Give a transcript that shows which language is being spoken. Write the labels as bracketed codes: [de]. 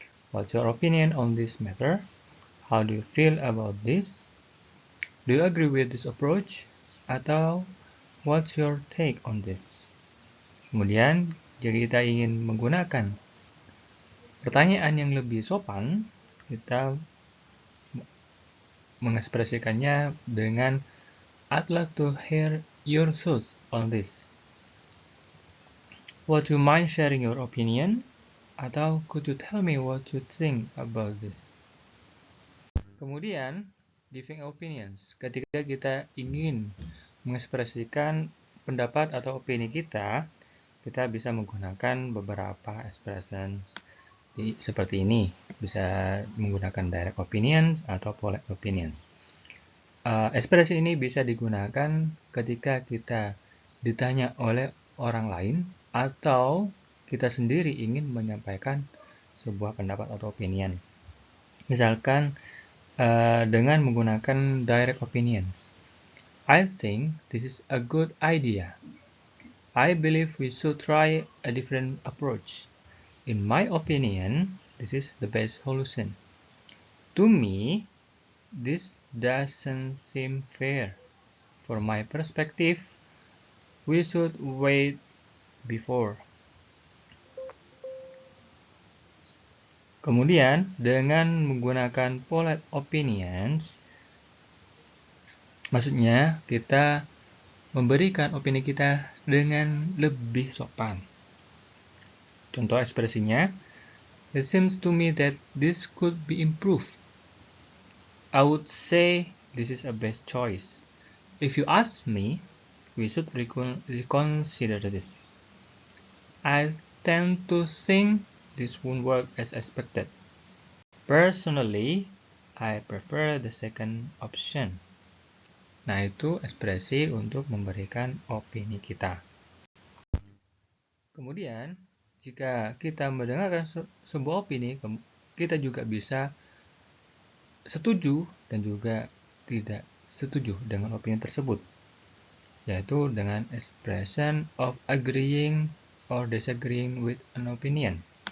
[en] What's your opinion on this matter? How do you feel about this? Do you agree with this approach? Atau what's your take on this? [id] Kemudian, jika kita ingin menggunakan pertanyaan yang lebih sopan, kita mengekspresikannya dengan [en] I'd like to hear your thoughts on this. Would you mind sharing your opinion? Atau could you tell me what you think about this? Kemudian, giving opinions. [id] Ketika kita ingin mengekspresikan pendapat atau opini kita bisa menggunakan beberapa expressions seperti ini. Bisa menggunakan direct opinions atau polite opinions. Ekspresi ini bisa digunakan ketika kita ditanya oleh orang lain atau kita sendiri ingin menyampaikan sebuah pendapat atau opinion. Misalkan dengan menggunakan direct opinions. [en] I think this is a good idea. I believe we should try a different approach. In my opinion, this is the best solution. To me, this doesn't seem fair. From my perspective, we should wait before. [id] Kemudian, dengan menggunakan polite opinions, maksudnya kita memberikan opini kita dengan lebih sopan. Contoh ekspresinya, [en] it seems to me that this could be improved. I would say this is a best choice. If you ask me, we should reconsider this. I tend to think this won't work as expected. Personally, I prefer the second option. [id] Nah, itu ekspresi untuk memberikan opini kita. Kemudian, jika kita mendengarkan sebuah opini, kita juga bisa setuju dan juga tidak setuju dengan opini tersebut, yaitu dengan [en] expression of agreeing or disagreeing with an opinion.